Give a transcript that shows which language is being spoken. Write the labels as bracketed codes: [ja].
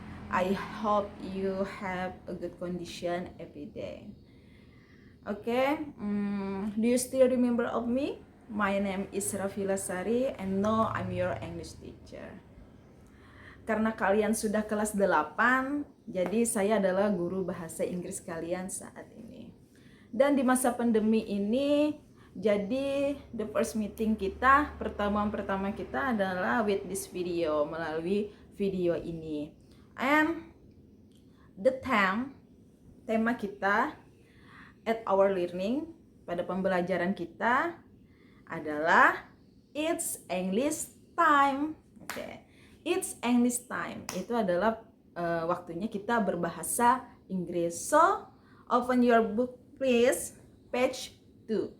[en] I hope you have a good condition every day. Okay. Do you still remember of me? My name is Rafila Sari and now I'm your English teacher. [id] Karena kalian sudah kelas 8, jadi saya adalah guru bahasa Inggris kalian saat ini. Dan di masa pandemi ini, jadi [en] the first meeting [id] kita, pertemuan pertama kita adalah [en] with this video, [id] melalui video ini. [en] And the [id] tema kita [en] at our learning, [id] pada pembelajaran kita adalah [en] It's English Time. Oke. It's English Time. [id] Itu adalah waktunya kita berbahasa Inggris. [en] So, open your book please, page 2.